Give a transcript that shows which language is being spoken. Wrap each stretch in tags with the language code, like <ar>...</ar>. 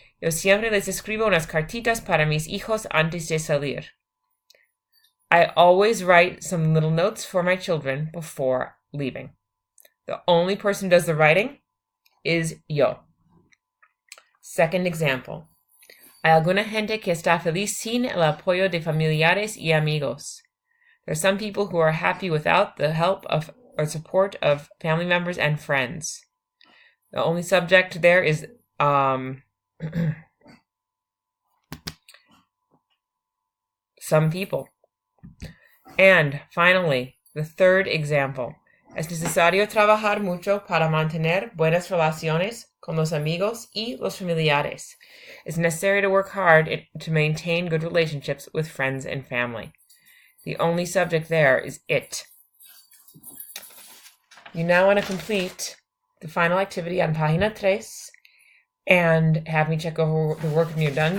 <es>Yo siempre les escribo unas cartitas para mis hijos antes de salir.</es> <en>I always write some little notes for my children before leaving. The only person who does the writing is yo. Second example.</en> <es>Hay alguna gente que está feliz sin el apoyo de familiares y amigos.</es> <en>There are some people who are happy without the help of or support of family members and friends. The only subject there is some people. And finally, the third example.</en> <es>Es necesario trabajar mucho para mantener buenas relaciones con los amigos y los familiares.</es> <en>It's necessary to work hard to maintain good relationships with friends and family. The only subject there is it. You now want to complete the final activity on página 3 and have me check over the work when you're done.</en>